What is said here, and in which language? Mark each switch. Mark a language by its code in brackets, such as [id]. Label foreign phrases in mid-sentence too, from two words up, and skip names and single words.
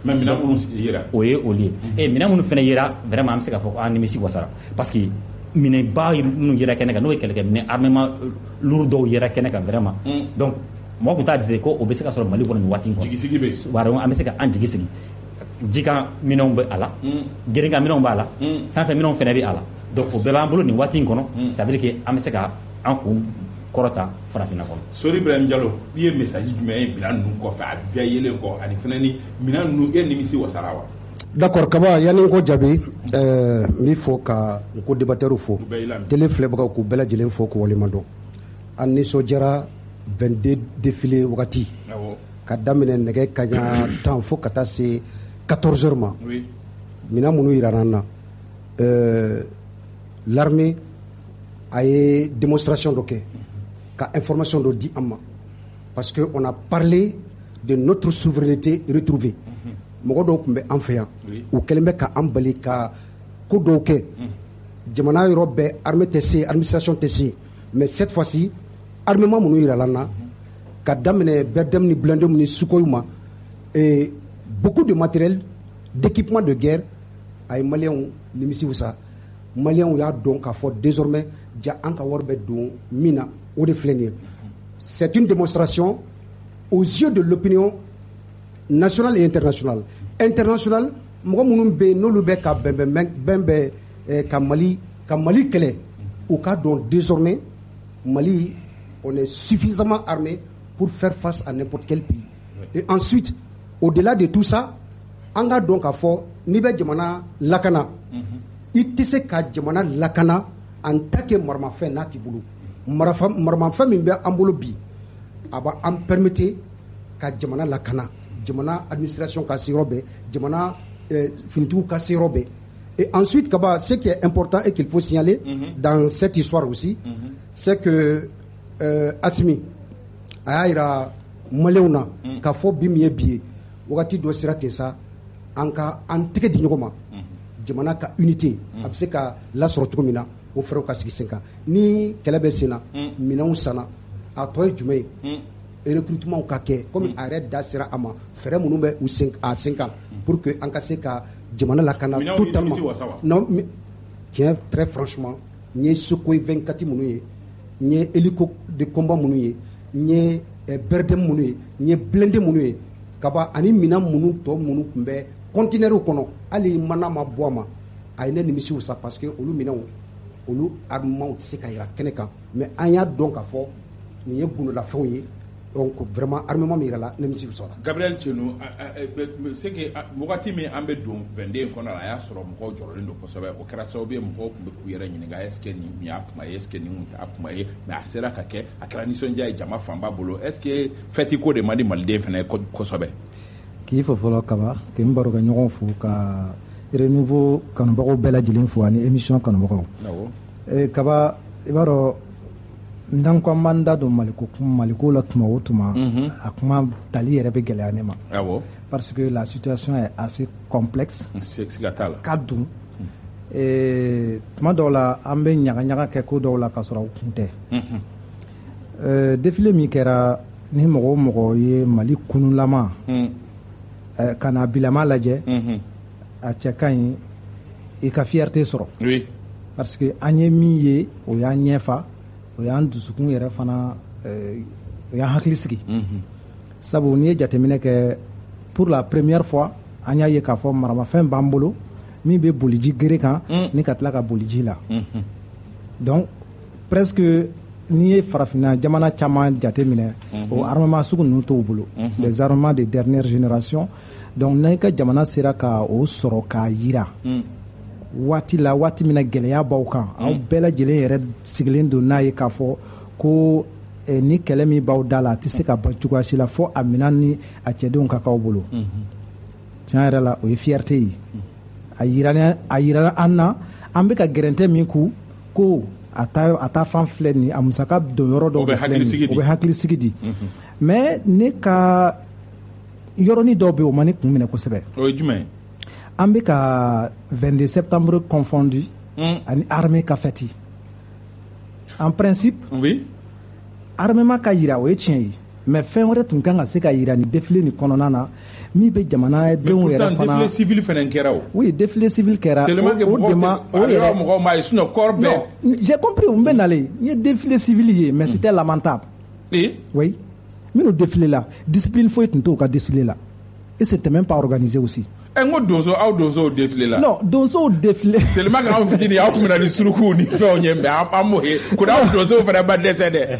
[bm] mais minɛn minnu yera o ye olu ye minɛn minnu fana yera vraiment an bɛ se k'a fɔ ko nimisi wasara [fr] parce que [bm] minɛba minnu yera kɛnɛ kan n'o ye kɛlɛkɛminɛn [fr] armement lourd [bm] dɔw yera kɛnɛ kan vraiment donc mɔgɔ tun t'a jate ko o bɛ se ka sɔrɔ Mali kɔnɔ nin waati in kɔnɔ jigisigi bɛ an bɛ se ka an jigi sigi jikan minɛnw bɛ a la gerinka minɛnw b'a la sanfɛ minɛnw fana bɛ a la donc o bɛɛ b'an bolo nin waati in kɔnɔ [fr] ça veut dire que [bm] an bɛ se ka an kun kɔrɔta farafinna kɔnɔ. Sori Ibrahim Diallo i ye message jumɛn ye minɛn ninnu kɔfɛ a bɛɛ yelen kɔ ani fana ni minɛn ninnu e nimisi wasara wa. D'accord Kaba yanni n ko jaabi n bɛ fɔ ka n ko débatteurs fo télé filɛbagaw k'u bɛɛ lajɛlen fo k'u waleɲuman dɔn an nisɔndiyara 22 défilé wagati ka daminɛ nɛgɛ kaɲa 10 fo ka taa se 14 heures ma minɛn minnu yirara an na l'armée a ye démonstration dɔ kɛ ka information dɔ di an ma [fr] parce que on a parlé de notre souveraineté retrouvée [bm] mɔgɔ dɔw tun bɛ an fɛ yan u kɛlen bɛ ka an bali ka ko dɔw kɛ jamana yɔrɔ bɛɛ armée tɛ se administration tɛ se [fr] mais cette fois-ci armement [bm] minnu yirala an na ka daminɛ Berdem ni blindés ni Sukhoi ma [fr] et beaucoup de matériel d'équipement de guerre [bm] a ye maliyɛnw nimisi wasa maliyɛnw y'a dɔn k'a fɔ désormais ja an ka wari bɛ don min na o de filɛ nin ye [fr] c'est une démonstration aux yeux de l'opinion nationale et internationale. [bm] Internationale mɔgɔ minnu bɛ yen n'olu bɛ ka bɛnbɛn ka Mali kɛlɛ u k'a dɔn désormais Mali [fr] on est suffisamment armé pour faire face à n'importe quel pays. Et ensuite au-delà de tout ça [bm] an k'a dɔn k'a fɔ n'i bɛ jamana lakana i tɛ se ka jamana lakana [fr] en tant que [bm] maramafɛn n'a t'i bolo maramafɛn min bɛ an bolo bi a b'an permettre ka jamana lakana jamana administration ka se yɔrɔ bɛɛ jamana finitigiw ka se yɔrɔ bɛɛ. [fr] Et ensuite Kaba, ce qui est important et qu'il faut signaler dans cette histoire aussi c'est que [bm] Assimi a y'a jira maliyɛnw na k'a fɔ bi min ye bi ye wagati dɔ sera ten sa an tɛgɛ di ɲɔgɔn ma jamana ka unité a bɛ se ka lasɔrɔ cogo min na o fɛrɛw ka sigi sen kan ni kɛlɛ bɛ sen na minɛnw sanna a tɔ ye jumɛn ye recrutement ka kɛ comme a yɛrɛ da sera a ma fɛrɛ minnu bɛ a sen kan [fr] pour que [bm] an ka se ka jamana lakana [fr] totalement non tiens très franchement [bm] n ye Sukhoi 24 minnu ye n ye [fr] hélico de combat [bm] minnu ye n ye Berdem minnu ye n ye blindé minnu ye Kaba ani minɛn minnu tɔ minnu tun bɛ conteneurs kɔnɔ hali mana ma bɔ a ma a ye ne nimisi wasa [fr] parce que [bm] olu minɛnw olu armements tɛ se ka yira kɛnɛ kan mais an y'a dɔn k'a fɔ nin ye gundolafɛnw ye [fr] donc vraiment armement [bm] min yirala nimisi wasara. Gabriel Tieno [fr] c'est que [bm] wagati min an bɛ don 22 in kɔnɔ la a y'a sɔrɔ mɔgɔw jɔrɔlen don kosɛbɛ o kɛra sababu ye mɔgɔw tun bɛ k'u yɛrɛ ɲininka [fr] est ce que [bm] nin y'a kuma ye [fr] est ce que [bm] nin t'a kuma ye mais a sera ka kɛ a kɛra nisɔndiya ye jama fanba bolo [fr] est ce que [bm] fɛti ko de man di maliden fana kosɛbɛ. K'i fo fɔlɔ Kaba k'i n baro kɛ ɲɔgɔn fo ka renouveau kanubagaw bɛɛ lajɛlen fo ani émission kanubagaw. Kaba i b'a dɔn n'an ko an b'an da don maliko la tuma o tuma a kuma tali yɛrɛ bɛ gɛlɛya ne ma [fr] parce que la situation est assez complexe [bm] ka dun tuma dɔw la an bɛ ɲagaɲaga kɛ ko dɔw la ka sɔrɔ u kun tɛ défilé min kɛra ni mɔgɔ o mɔgɔ ye Mali kunulama ka na bilama lajɛ a cɛ ka ɲi i ka fierté sɔrɔ parce que an ye min ye o y'an ɲɛfa o y'an dusukun yɛrɛ fana o y'an hakili sigi sabu n'i ye jateminɛ kɛ [fr] pour la première fois [bm] an y'a ye k'a fɔ maramafɛn b'an bolo min bɛ boliji gere kan ni ka tila ka boliji la donc presque n'i ye farafinna jamana caman jateminɛ o armement sugu ninnu t'u bolo [fr] les armements de dernière génération [bm] donc n'i ka jamana sera ka o sɔrɔ k'a yira waati la waati min na gɛlɛya b'aw kan aw bɛɛ lajɛlen yɛrɛ sigilen don n'a ye k'a fɔ ko ni kɛlɛ min b'aw da la a tɛ se ka ban cogoya si la fo a minɛn ni a cɛdenw ka k'aw bolo tiɲɛ yɛrɛ la o ye fierté ye a yira an na an bɛ ka gɛrɛntɛ min ku ko a ta fan filɛ nin a musaka don yɔrɔ dɔw filɛ nin o bɛ hakilisigi di mais ne ka yɔrɔnin dɔw bɛ yen o ma ne kun minɛ kosɛbɛ. O ye jumɛn ye. An bɛ ka [fr] 22 septembre confondu [bm] ani armée ka fête [fr] en principe oui [bm] armement ka yira o ye tiɲɛ ye mais fɛn wɛrɛ tun kan ka se ka yira ni défilé ni kɔnɔna na min bɛ jamana denw yɛrɛ fana défilé civil fana kɛra o [fr] oui défilé civil kɛra [bm] o yɛrɛ mɔgɔw ma ye [fr] sinon corps [bm] bɛɛ [fr] non j'ai compris [bm] n bɛ nalen n ye [fr] défilé civil ye mais c'était lamentable oui minnu défilé la discipline [bm] foyi tun t'o ka [fr] défilé la et c'était même pas organisé aussi [bm] n ko donso aw donsow défilé la non donsow défilé [fr] seulement que [bm] anw fitini aw tun bɛ na ni surukuw ni fɛnw ye mais an m'o ye ko n'aw donsow fana ma dɛsɛ dɛ